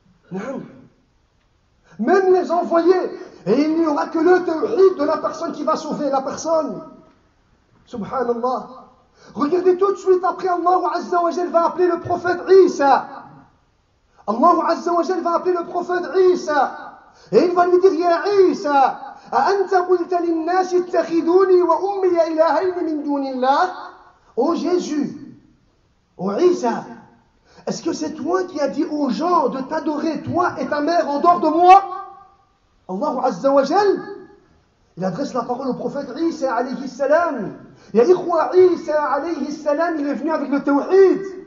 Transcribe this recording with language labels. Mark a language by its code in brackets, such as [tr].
[fr] Même les envoyés. Et il n'y aura que le tawhid de la personne qui va sauver la personne. Subhanallah. Regardez tout de suite après, Allah Azza wa Jal va appeler le prophète Isa. Allah Azza wa Jal va appeler le prophète Isa. Et il va lui dire: [ar] Ya Isa, أأنت قلت للناس اتخذوني وأمي إلهين من دون الله. [fr] Oh Jésus, oh Isa, est-ce que c'est toi qui as dit aux gens de t'adorer, toi et ta mère, en dehors de moi? Allah Azza wa Jal, il adresse la parole au prophète Isa alayhi salam. Ya ikhwa, Isa alayhi salam, il est venu avec le tawhid.